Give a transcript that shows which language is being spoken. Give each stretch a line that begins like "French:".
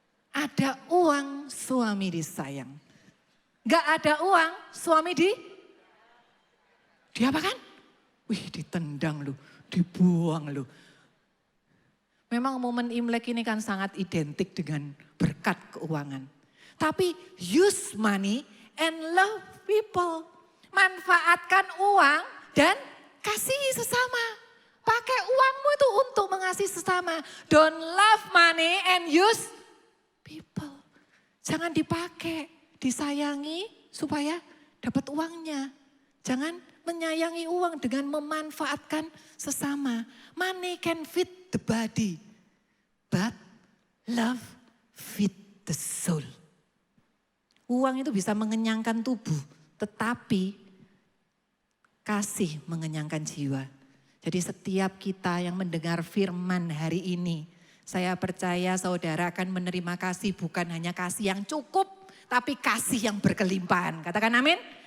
Indonesian: Ada uang, suami disayang. Enggak ada uang, suami diapakan? Wih, ditendang lu, dibuang lu. Memang momen Imlek ini kan sangat identik dengan berkat keuangan. Tapi
English: use money and love people.
Indonesian: Manfaatkan uang dan kasihi sesama. Pakai uangmu itu untuk mengasihi sesama.
English: Don't love money and use people.
Indonesian: Jangan dipakai, disayangi supaya dapat uangnya. Jangan menyayangi uang dengan memanfaatkan sesama.
English: Money can feed the body, but love feed the soul.
Indonesian: Uang itu bisa mengenyangkan tubuh, tetapi kasih mengenyangkan jiwa. Jadi setiap kita yang mendengar firman hari ini, Saya percaya saudara akan menerima kasih bukan hanya kasih yang cukup, tapi kasih yang berkelimpahan. Katakan amin.